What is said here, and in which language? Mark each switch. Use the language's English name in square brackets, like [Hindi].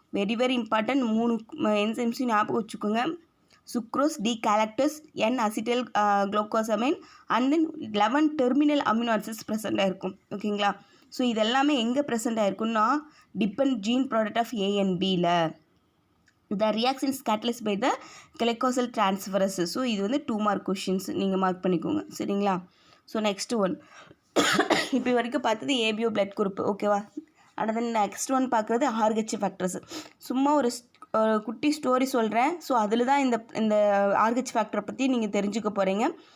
[English] very very important [Tamil] 3 என்சைம்ஸையும் ஞாபகம் வச்சுக்கோங்க. Sucrose, D galactose, N acetyl glucosamine and then 11 terminal amino acids present ஆகிருக்கும். ஓகேங்களா? So இதெல்லாமே எங்கே present ஆகிருக்குன்னா depend gene product of ஏஎன்பியில். [English] The reaction is catalyzed by the glycosyl transferase. [Tamil] So இது வந்து 2 mark questions நீங்கள் mark பண்ணிக்கோங்க, சரிங்களா? ஸோ நெக்ஸ்ட் ஒன் இப்போ வரைக்கும் பார்த்தது ஏபிஓ பிளட் குரூப். ஓகேவா? அடுத்து நெக்ஸ்ட் ஒன் பார்க்குறது ஆர்ஹெச் ஃபேக்டர்ஸ். சும்மா ஒரு குட்டி ஸ்டோரி சொல்கிறேன். ஸோ அதில் தான் இந்த ஆர்ஹெச் ஃபேக்டரை பற்றி நீங்கள் தெரிஞ்சுக்க போகிறீங்க.